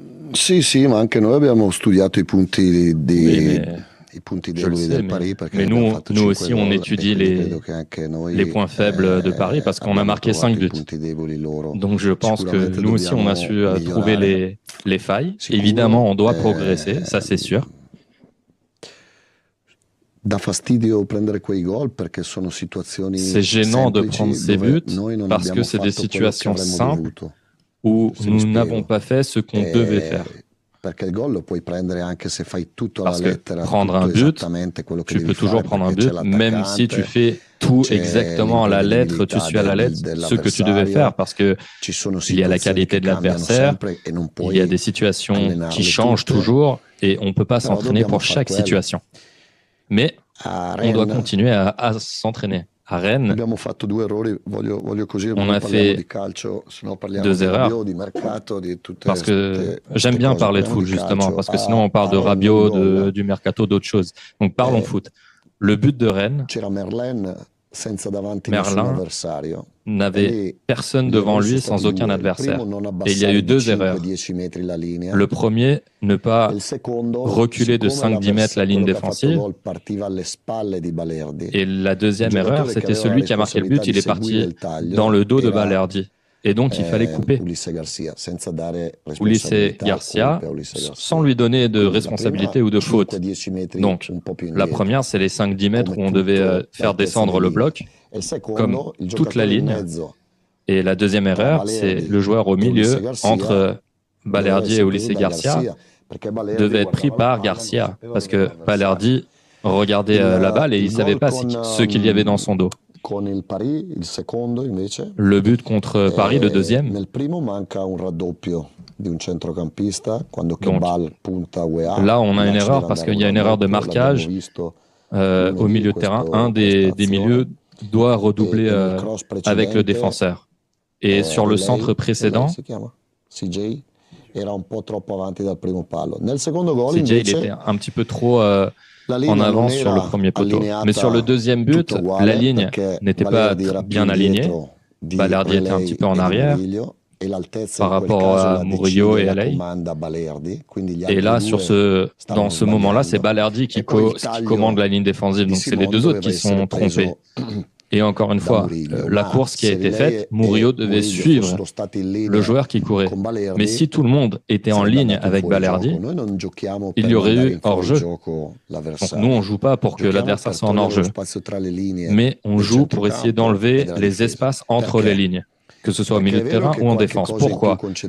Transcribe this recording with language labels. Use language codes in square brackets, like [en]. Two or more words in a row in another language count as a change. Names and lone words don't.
[it] Sì, sì, ma anche noi abbiamo studiato [fr] Oui, mais [it] i punti [fr] je le [it] deboli [fr] sais, [it] del Paris perché [fr] mais [it] abbiamo [fr] nous, [it] fatto [fr] nous [it] 5 [fr] aussi, on [it] gol e [fr] étudie [it] quindi credo che anche [fr] les [it] noi [fr] points faibles de Paris parce qu'on a [it] abbiamo [fr] marqué 5 [it] trovato i [fr] buts. [it] punti deboli loro. [fr] Donc, je pense que [it] Sicuramente [fr] nous aussi, on a [it] dobbiamo [fr] su trouver [it] migliorare, [fr] les failles. [it] sicuro. [fr] Évidemment, on doit progresser, ça c'est sûr. [it] Dà fastidio prendere quei gol perché sono situazioni [fr] C'est gênant de prendre [it] semplici [fr] ces [it] dove [fr] buts [it] noi non [fr] parce que [it] abbiamo [fr] c'est des [it] fatto quello che [fr] situations [it] avremmo [fr] simples [it] dovuto. [fr] où [it] Se mi [fr] nous n'avons [it] spiego. [fr] pas fait ce qu'on devait faire. [it] Perché il gol lo puoi prendere anche se fai tutto alla [fr] Parce que [it] lettera, [fr] prendre [it] tutto [fr] un but, [it] esattamente quello che [fr] tu [it] devi [fr] peux toujours [it] fare [fr] prendre un [it] perché c'è [fr] but, même si tu [it] l'attaccante, [fr] fais tout [it] c'è [fr] exactement à la lettre, tu [it] l'imprevedibilità [fr] suis à la lettre ce que tu devais faire, [it] dell'avversario, [fr] parce que [it] ci sono [fr] il y a la [it] situazioni [fr] qualité [it] che [fr] de [it] cambiano [fr] l'adversaire, [it] sempre e non [fr] il y a [it] puoi [fr] des situations qui [it] allenarle [fr] changent [it] tutte, [fr] toujours et on ne peut pas [it] però [fr] s'entraîner [it] dobbiamo [fr] pour [it] far [fr] chaque [it] quello. [fr] situation. Mais [it] A [fr] on doit [it] Rennes [fr] continuer à s'entraîner. À Rennes, [it] abbiamo fatto due errori, voglio così, [fr] on [it] non [fr] a [it] parliamo di [fr] fait [it] calcio, se no parliamo [fr] deux [it] di [fr] erreurs [it] Rabiot, di mercato, di [fr] parce [it] tutte [fr] que j'aime [it] ste [fr] bien [it] cose. [fr] parler de [it] Parliamo [fr] foot [it] di [fr] justement, [it] calcio. [fr] parce que sinon on parle [it] A [fr] de [it] Rennes il [fr] Rabiot, [it] gol [fr] du mercato, d'autres choses. Donc parlons eh, foot. Le but de Rennes, [it] c'era Merlin senza davanti nessun [fr] Merlin [it] avversario e [fr] n'avait [it] lì [fr] personne [it] gli [fr] devant [it] errori sono [fr] lui [it] stati [fr] sans aucun [it] due. Il primo [fr] adversaire. [it] non [fr] Et il y a eu [it] abbassare di [fr] deux erreurs. [it] 5-10 metri la linea [fr] Le premier, ne [it] e [fr] pas [it] il secondo, [fr] reculer de 5-10 mètres la ligne [it] quello che ha fatto [fr] défensive. [it] gol partiva alle spalle di Balerdi. [fr] Et la [it] Il [fr] deuxième erreur, [it] giocatore che [fr] c'était [it] aveva la [fr] celui qui a marqué le but, [it] responsabilità di [fr] il est [it] seguire [fr] parti [it] il [fr] dans [it] taglio [fr] le dos de [it] era [fr] Balerdi. Et donc, il fallait couper. [it] Ulisse Garcia, senza dare [fr] Ulysse [it] responsabilità e [fr] Garcia, [it] colpe a Ulisse [fr] sans [it] Garcia. [fr] lui donner de [it] Quindi la prima [fr] responsabilité ou de faute. [it] 5-10 metri [fr] Donc, [it] un po' più [fr] la [it] indietro, [fr] première, c'est les 5-10 mètres où [it] come [fr] on devait [it] tutto [fr] faire [it] l'altezza di [fr] descendre le [it] linea. [fr] bloc, [it] E il [fr] comme [it] secondo, il [fr] toute la [it] giocatore in [fr] ligne. [it] mezzo [fr] Et la deuxième [it] tra [fr] erreur, c'est [it] Balerdi [fr] le joueur au [it] e Ulisse [fr] milieu [it] Garcia [fr] entre [it] doveva [fr] Balerdi et [it] essere preso [fr] Ulysse [it] da [fr] Garcia [it] Garcia, perché Balerdi [fr] devait être pris [it] guardava la [fr] par [it] palla, non [fr] Garcia. [it] sapeva [fr] Parce [it] dove era [fr] que [it] l'avversario. [fr] Balerdi regardait la balle et il ne [it] Il [fr] savait [it] gol [fr] pas ce qu'il y avait dans son dos. [it] con il Paris, il secondo invece, [fr] Le but contre Paris, le deuxième. [it] nel primo manca un raddoppio di un centrocampista quando che [fr] Donc [it] Ball punta UEA, [fr] là, on a une [it] là ci [fr] erreur [it] deve [fr] parce [it] andare [fr] qu'il [it] un [fr] y a une erreur de [it] raddoppio, l'abbiamo [fr] marquage [it] visto [fr] au [it] lunedì [fr] milieu de terrain. Un [it] questa [fr] des [it] azione [fr] milieux doit redoubler [it] e nel cross [fr] avec le [it] precedente [fr] défenseur. Et sur le centre [it] Relay [fr] précédent, [it] si chiama? CJ era un po' troppo avanti dal primo palo. Nel secondo gol [fr] CJ, il était [it] invece [fr] un petit peu trop [it] la [fr] en [it] linea non [fr] avance sur le [it] era [fr] premier poteau. Mais sur le [it] allineata [fr] deuxième but, [it] tutta [fr] la [it] uguale [fr] ligne [it] perché [fr] n'était pas [it] Balerdi era più [fr] bien alignée. [it] indietro di [fr] Balerdi était un petit [it] Relay [fr] peu en [it] e di [fr] arrière [it] Murillo e l'altezza [fr] par [it] in quel [fr] rapport [it] caso [fr] à [it] la [fr] Murillo [it] decide [fr] et [it] la Alei. comanda Balerdi, quindi gli [fr] Et [it] altri [fr] là, [it] due [fr] dans [it] stavano [fr] ce moment-là, c'est [it] sbagliando [fr] Balerdi [it] e poi il [fr] qui commande [it] taglio [fr] la ligne défensive. [it] di [fr] Donc, c'est les [it] Simone [fr] deux autres [it] doveva [fr] qui [it] essere [fr] sont trompés. [it] preso [fr] Et encore une [it] da [fr] fois, [it] Murillo, [fr] la [it] ma [fr] course qui a [it] se [fr] été faite, [it] Relay [fr] Murillo [it] e [fr] devait [it] Murillo [fr] suivre [it] fossero stati in [fr] le [it] linea [fr] joueur qui courait. [it] con [fr] Mais [it] Balerdi [fr] si tout le monde était en [it] sarebbe [fr] ligne [it] andato in [fr] avec [it] fuorigioco. [fr] Balerdi, [it] Noi non giochiamo [fr] il [it] per [fr] y aurait [it] mandare [fr] eu [it] in [fr] hors-jeu. [it] fuorigioco [fr] Donc nous, on [it] l'avversario, [fr] joue pas pour que [it] giochiamo [fr] l'adversaire [it] per [fr] soit en [it] togliere lo [fr] hors-jeu, [it] spazio tra le linee [fr] mais on [it] del [fr] joue pour essayer [it] centrocampo e [fr] d'enlever [it] della [fr] les [it] difesa. [fr] espaces entre les [it] Perché? [fr] lignes, que ce soit au [it] Perché [fr] milieu [it] è [fr] de [it] vero [fr] terrain [it] che [fr] ou en [it] qualche [fr] défense. [it] cosa in più [fr] Pourquoi?